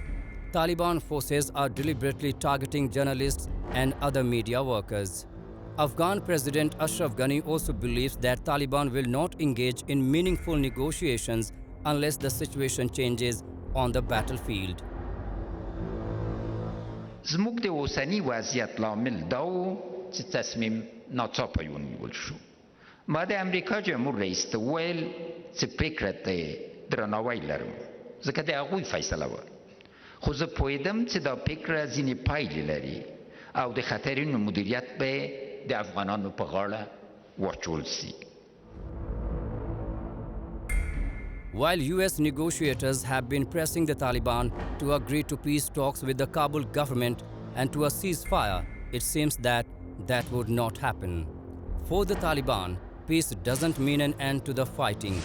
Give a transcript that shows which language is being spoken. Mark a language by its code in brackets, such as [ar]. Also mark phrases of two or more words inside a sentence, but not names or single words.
[en] Taliban forces are deliberately targeting journalists and other media workers. Afghan President Ashraf Ghani also believes that Taliban will not engage in meaningful negotiations unless the situation changes on the battlefield. [ps] زموږ د اوسني وضعیت لامل دا و چې تصمیم ناڅاپه ونیول شو. ما د امریکا جمهور رئیس ته وویل چې فکر ته درناوی لرم ځکه د هغوی فیصله وه، خو زه پوهېدم چې دا فکر ځینې پایلې لري او د خطرونو مدیریت به د افغانانو په غاړه واچول سي. [en] While US negotiators have been pressing the Taliban to agree to peace talks with the Kabul government and to a ceasefire, it seems that that would not happen. For the Taliban, peace doesn't mean an end to the fighting.